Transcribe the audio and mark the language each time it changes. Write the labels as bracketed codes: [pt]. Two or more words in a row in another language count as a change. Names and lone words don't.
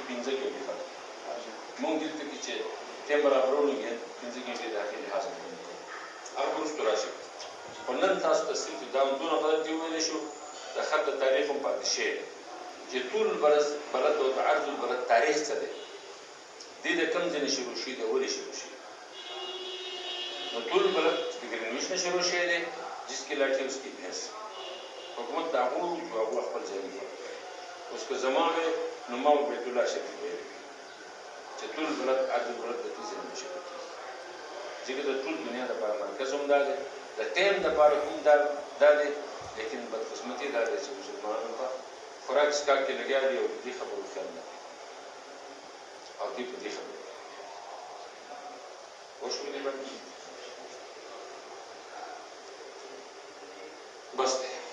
[ps] 15 ګنټې فرق دی موږ دلته کې چې ټیم برابرولو کې 15 ګنټې داخلي حاصل کوو هغه وروسته راشي خو نن تاسو ته صرف دا دونه خبره دې وویلی شو د خط د تاریخ هم پاتې شوی دی چې طول البلد او د عرض البلد تاریخ څه دی دې د کوم ځای نه شروع شوي دی ولې شروع شوي نو طول البلد د ګرینویچ نه شروع شوی دی [ur] جس کی لاٹھی اس کی بھینس [ps] حکومت داغون جو هغه خپل ځای مقرر کړی اوس که زما وی نو ما به بیت الله شریف ویلی چې ټول بلد عرض البلد د دې ځای نه شروع کېږي ځکه د ټول دنیا دپاره مرکز هم دا دی د ټیم دپاره هم دا دی لیکن بدقسمتي دا دی چې مسلمانانو ته خوراک څښاک کې لګیا دي او د دې خبرو خیال نه کوي او دوی په دې خبرو پوه شوې دې باندې بس دی